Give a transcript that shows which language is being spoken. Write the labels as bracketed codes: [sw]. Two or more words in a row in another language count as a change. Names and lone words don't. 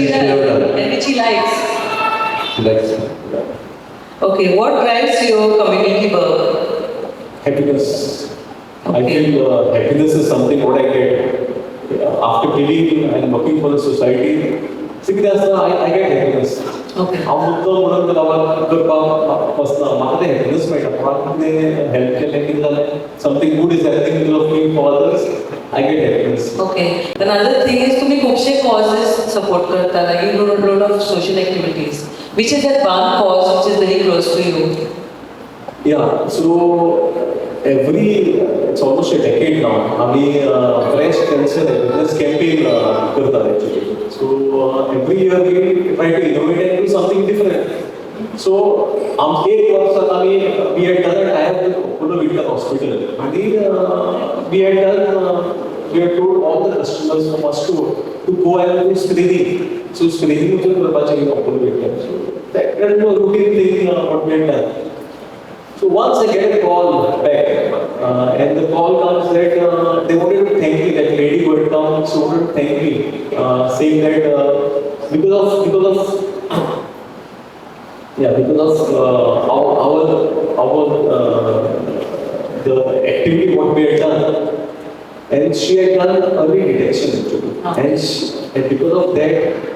[en] you have does, done. and which he likes. Like, Okay, what drives your community work? happiness. I Okay. feel happiness is something what I get after giving and working for the society. [kok] कितें आसता [en] I get happiness. Okay. [kok] हांव मुद्दो म्हणून करपाक वचना, म्हाका तें happiness मेळटा. कोणाक कितें help केलें कितें जालें, [en] something good is happening because of me for others, I get happiness. Okay. Another thing is [kok] तुम्ही खूपशे causes support करता, [en] like you do a lot of social activities. Which is that one cause which is very close to you? Yeah, so it's almost a decade now. आम्ही breast cancer awareness campaign करतात actually. So every year we try to innovate and do something different. So [kok] एक वर्षात आम्ही [en] we had done a tie-up with Ulhas Hospital आणि we had told all the customers from us to go and do screening. So screening was करपाचें Ulhas. So that was a routine thing what we had done. So once I get a call back, and the call comes that they wanted to thank me, that lady who had come, she wanted to thank me, saying that because of the activity what we had done, and she had done early detection actually, and because of that.